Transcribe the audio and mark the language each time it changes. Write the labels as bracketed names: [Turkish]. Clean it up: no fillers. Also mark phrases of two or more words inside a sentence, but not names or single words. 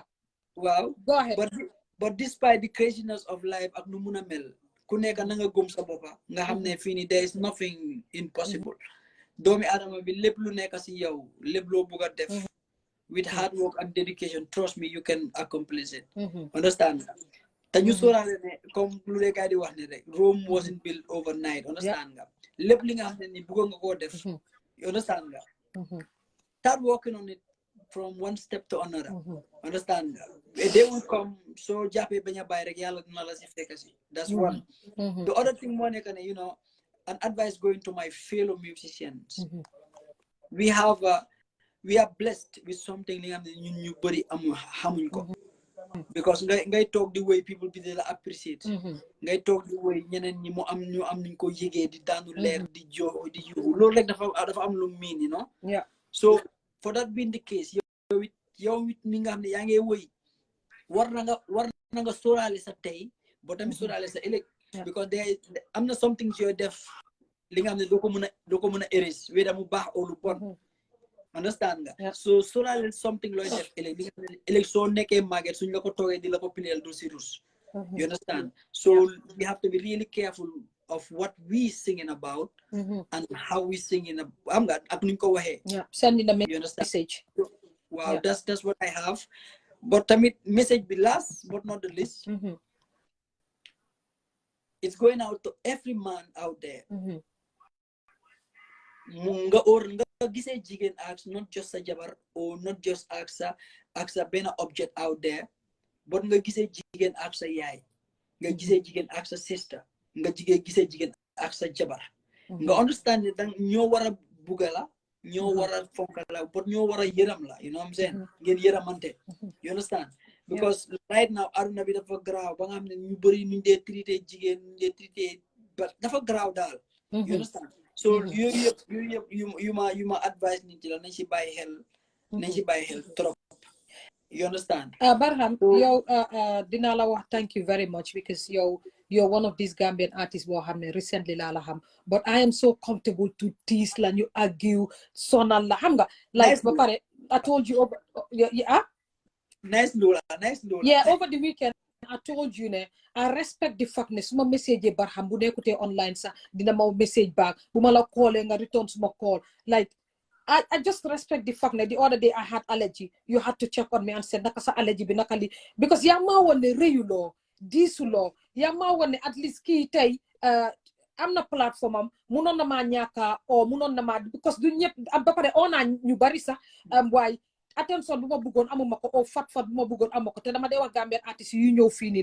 [English] Wow, go ahead. But despite the craziness of life [Wolof] ak nu mëna mel ku nekk na nga gëm sa bopa nga xamne fini [English] there is nothing impossible. [Wolof] Doomi adama bi lepp lu nekk ci yow lepp lo bëgga def [English] with hard work and dedication, trust me, you can accomplish it. Understand? [Wolof] Ta ñu sorale ne comme lu le gaay di wax ne rek [English] Rome wasn't built overnight. Understand [Wolof] nga? Lepp li nga xamne ni bëgg nga ko def. [English] You understand nga? Start working on it from one step to another. [Wolof] Understand nga? [English] They will come so [Wolof] jappé baña bay rek yalla dina la ci fekk ci. [English] That's one. The other thing [Wolof] mo nekk ne, [English] you know, an advice going to my fellow musicians. We are blessed with something [Wolof] li nga xamne ñun ñu bari amu xamuñ ko. [English] Because ngay talk the way people be la appreciate. [Wolof] Ngay [English] talk the way [Wolof] ñeneen ñi mo am ñu am niñ ko yégué di daanu leer di jo di yu lool rek dafa am lu mean, [English] you know. Yeah. So for that being the case, [Wolof] yow mit mi nga xamne ya ngay woy war na nga sorale sa tay bo tamit sorale sa elek. Because am na [English] something to your [Wolof] def li nga xamne doko mëna erase wéda mu baax o lu bon. [English] Understand nga? [Wolof] So sorale something loy def elek so nekké maget suñ la ko togué di la ko pilel do ci rus. [English] You understand? So we have to be really careful of what we singing about and how we singing [Wolof] ak nuñ ko waxé. [English] Sending the message. Wow, that's what I have. But tamit message be last but not the least. It's going out to every man out there. [Wolof] Nga gisee jigen [English] ask not just a jabar or not just ask a benn object out there, but [Wolof] nga gisee jigen [English] ask a yaay, [Wolof] nga gisee jigen [English] ask a sister, [Wolof] nga gisee jigen ask a jabar. Nga [English] understand that [Wolof] ñoo wara bugala, ñoo wara fonkala, but ñoo wara yëram la, [English] you know what I'm saying? [Wolof] Ngeen yëramante. [English] You understand? [Wolof] Because right now aduna bi dafa graw ba nga xamne ñu bari ñu dé traité jigen ñu dé traité but dafa graw dal. [English] You understand? So you [Wolof] ma advise nit la nañ ci bàyyi xel trop. [English] You understand? Barham, [Wolof] yow dina la wax [English] thank you very much because you're one of these Gambian artists [Wolof] boo xam ne [English] recently [Wolof] laa la xam, [English] but I am so comfortable to tease [Wolof] la ñu [English] argue [Wolof] sonal la xam nga [English] like [Wolof] ba pare [English] I told you over nice Lola. Yeah, over the weekend I told you ne I respect the fact ne suma message Barham [Wolof] bu nekkutee [English] online [Wolof] sax dina ma [English] message back [Wolof] bu ma la callee nga [English] return suma call like I just respect the fact that the other day I had allergy. You had to check on me and said [Wolof] naka sa allergy bi naka li because yaa ma woon ne réyuloo diisuloo yaa ma woon ne [English] at least [Wolof] kii tey am na plateforme am munoon na maa ñaaka o munoon na maa because du ñëpp ba pare on naa ñu bari sax waaye attention bu ma bëggoon amuma ko o fat bu ma bëggoon amu ko te dama dee wax Gambian artistes yu ñëw fii nii